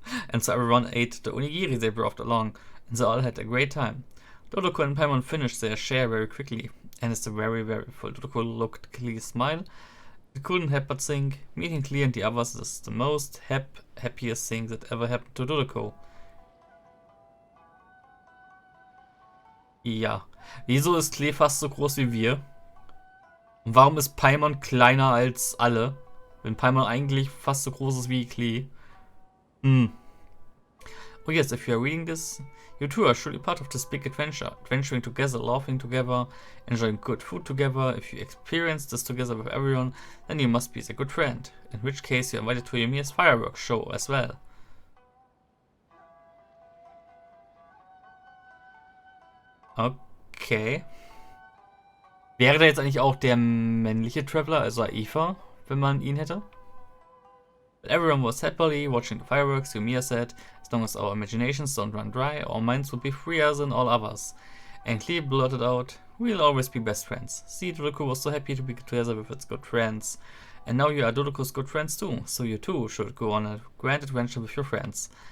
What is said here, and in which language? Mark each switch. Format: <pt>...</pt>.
<en>And so everyone ate the onigiri they brought along, and they all had a great time. Totoko and Paimon finished their share very quickly, and as the very full Totoko looked at Klee's smile, he couldn't help but think, meeting Klee and the others is the most happiest thing that ever happened to Totoko.</en> <de>Ja, wieso ist Klee fast so groß wie wir? Und warum ist Paimon kleiner als alle? Wenn Paimon eigentlich fast so groß ist wie Klee.</de> <en>Oh yes, if you are reading this, you too are surely part of this big adventure. Adventuring together, laughing together, enjoying good food together. If you experience this together with everyone, then you must be a good friend. In which case you're invited to Yoimiya's fireworks show as well.</en> <de>Okay. Wäre da jetzt eigentlich auch der männliche Traveler, also Aoife, wenn man ihn hätte?</de> <en>But everyone was happily watching the fireworks, Yoimiya said. As long as our imaginations don't run dry, our minds will be freer than all others. And Klee blurted out, we'll always be best friends. See, Totoko was so happy to be together with its good friends. And now you are Totoko's good friends too, so you too should go on a grand adventure with your friends.</en>